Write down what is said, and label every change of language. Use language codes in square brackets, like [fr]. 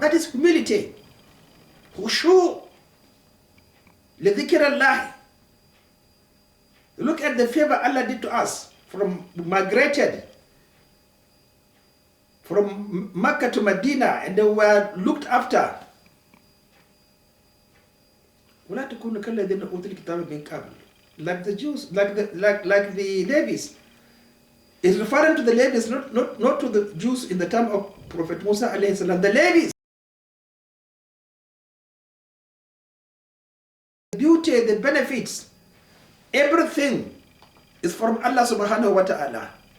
[en] That is humility. Khushu. [ar] لذكر الله. [en] Look at the favor Allah did to us. From migrated from Mecca to Medina, and they were looked after. [ar] ولا تكونوا كالذين أوتوا الكتاب من قبل. [en] Like the Jews, like the Levites. It's referring to the Levites, not to the Jews in the time of Prophet Musa alayhi salam. The Levites. The beauty, the benefits, everything is from Allah subhanahu wa ta'ala.